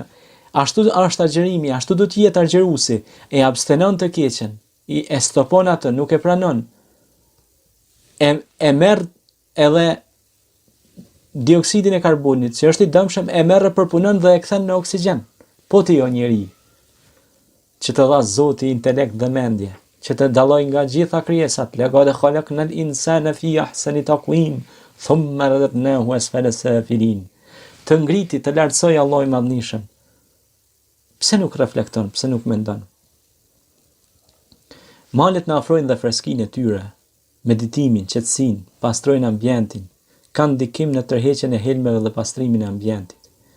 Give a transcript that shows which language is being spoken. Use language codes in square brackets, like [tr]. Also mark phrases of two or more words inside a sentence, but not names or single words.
[sq] Ashtu është agjerimi, ashtu do të jetë agjeruesi, e abstenon të keqen, e stopon atë, nuk e pranon. E merr edhe dioksidin e karbonit, që është i dëmshëm, e merr e përpunon dhe e kthen në oksigjen. Po ti jo njeri, që të dha Zoti intelekt dhe mendje, që të dalloj nga gjitha krijesat, [ar] لقد خلقنا الإنسان في أحسن تقويم، ثم رددناه أسفل سافلين. [sq] Të ngriti, të lartësoj Allahu i Madhërisëm. Pse nuk reflekton, pse nuk mendon? Malet na ofrojnë dhe freskinë e tyre, meditimin, qetësinë, pastrojnë ambientin, kanë ndikim në tërheqjen e helmeve dhe pastrimin e ambientit.